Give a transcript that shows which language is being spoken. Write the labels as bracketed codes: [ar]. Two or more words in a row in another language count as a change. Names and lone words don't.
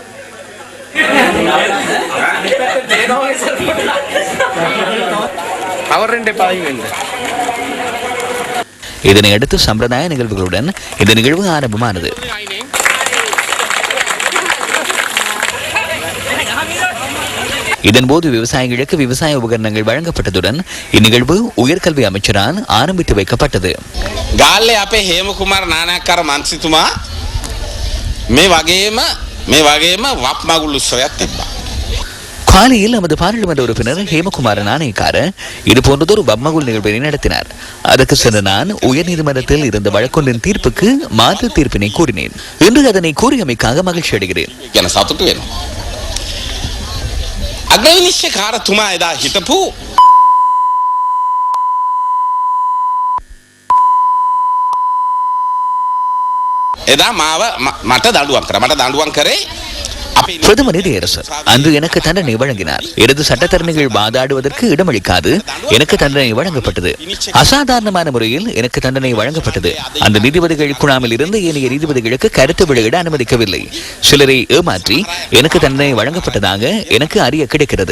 [ta] இதனையடுத்து சம்பிரதாய நிகழ்வுகளுடன் இந்த நிகழ்வு ஆரம்பமானது. இதன்போது விவசாயிகளுக்கு விவசாய உபகரணங்கள் வழங்கப்பட்டதுடன் இந்நிகழ்வு உயர்கல்வி அமைச்சரால் ஆரம்பித்து வைக்கப்பட்டது. [si] ගාල්ලේ අපේ හේමකුමාර නානායක්කාර මන්ත්‍රීතුමා මේ වගේම වප් මගුල් උත්සවයක් තිබ්බා. [ta] காலையில் நமது பாராளுமன்ற உறுப்பினர் ஹேமகுமார நாணயக்கார இது போன்றதொரு பப்மகூல் நிகழ்வினை நடத்தினார். அதற்கு சென்ற நான் உயர்நீதிமன்றத்தில் இருந்த வழக்கொன்றின் தீர்ப்புக்கு மாற்று தீர்ப்பினை கூறினேன். இன்று அதனை கூறியமைக்காக மகிழ்ச்சி அடைகிறேன். [si] සතුටු වෙනවා. අග්‍රවිනිශ්චයකාරතුමා එදා හිටපු එදා මට දඬුවම් කරේ [ta] பிரதம நிதியரசர் அன்று எனக்கு தண்டனை வழங்கினார். எனது சட்டத்தரணிகள் வாதாடுவதற்கு இடமளிக்காது எனக்கு தண்டனை வழங்கப்பட்டது. அசாதாரணமான முறையில் எனக்கு தண்டனை வழங்கப்பட்டது. அந்த நீதிபதிகள் குழாமில் இருந்து ஏனைய நீதிபதிகளுக்கு கருத்து வெளியிட அனுமதிக்கவில்லை. சிலரை ஏமாற்றி எனக்கு தண்டனை வழங்கப்பட்டதாக எனக்கு அறிய கிடைக்கிறது.